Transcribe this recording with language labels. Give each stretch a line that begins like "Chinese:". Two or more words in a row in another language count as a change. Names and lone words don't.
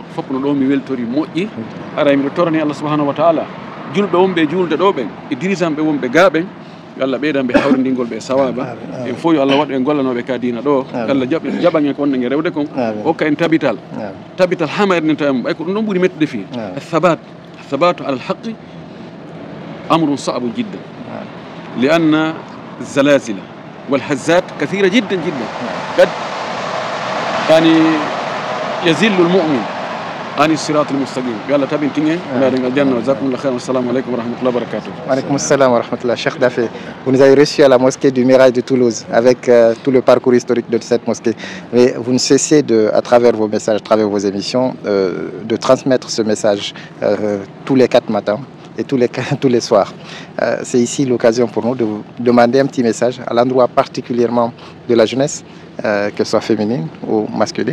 Fula: fof no ɗo mi weltori moƴƴi ara miɗo torani
Arabic: الله سبحانه وتعالى
Fula: julɓe wonɓe julde ɗo ɓen e dirigeant ɓe wonɓe ga ɓen yo Allah ɓeydanɓe hawrindingol ɓe sawaba en fof yo Allah waɗ ɓe gollanoɓe ka diina ɗo Allah jaɓan en ko wonɗe rewde kon hokka en tabital hamayre nden tawimo ɓay ko ɗum ɗon ɓuuri mettude fi
Arabic: الثبات على الحق أمر صعب جدا لأن الزلازل والهزات كثيرة جدا جدا قد يعني يزل المؤمن عن الصراط المستقيم يلا تابين تنين لا الجنة وجزاكم الله خير والسلام عليكم ورحمة الله وبركاته. وعليكم السلام ورحمة الله.
French: Cheikh Daffé, vous nous avez reçus à la mosquée du Mirail de Toulouse avec tout le parcours historique de cette mosquée. Mais vous ne cessez à travers vos messages, à travers vos émissions, de transmettre ce message tous les 4 matins et tous les soirs. C'est ici l'occasion pour nous de vous demander un petit message à l'endroit particulièrement de la jeunesse, que ce soit féminine ou masculine.